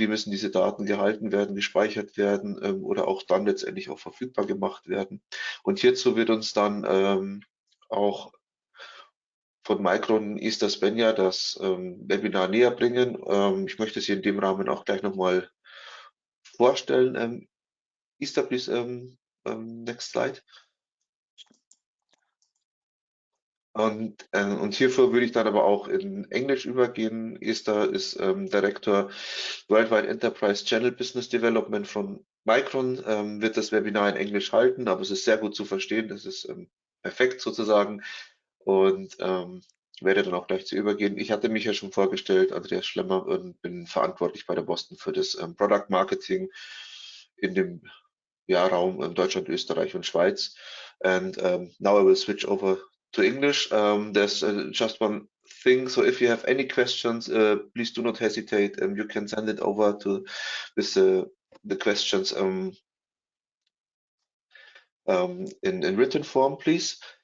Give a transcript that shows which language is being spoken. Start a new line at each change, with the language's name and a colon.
German: Wie müssen diese Daten gehalten werden, gespeichert werden oder auch dann letztendlich auch verfügbar gemacht werden. Und hierzu wird uns dann auch von Micron Esther Spanjer das Webinar näher bringen. Ich möchte Sie in dem Rahmen auch gleich nochmal vorstellen.
English: Esther, please, next slide.
German: Und hierfür würde ich dann aber auch in Englisch übergehen. Esther ist Director Worldwide Enterprise Channel Business Development von Micron, wird das Webinar in Englisch halten, aber es ist sehr gut zu verstehen. Es ist perfekt sozusagen. Und werde dann auch gleich zu übergehen. Ich hatte mich ja schon vorgestellt, Andreas Schlemmer, und bin verantwortlich bei der Boston für das Product Marketing in dem Raum Deutschland, Österreich und Schweiz.
English: And now I will switch over to English. There's just one thing. So if you have any questions, please do not hesitate. You can send it over to with the questions in written form, please.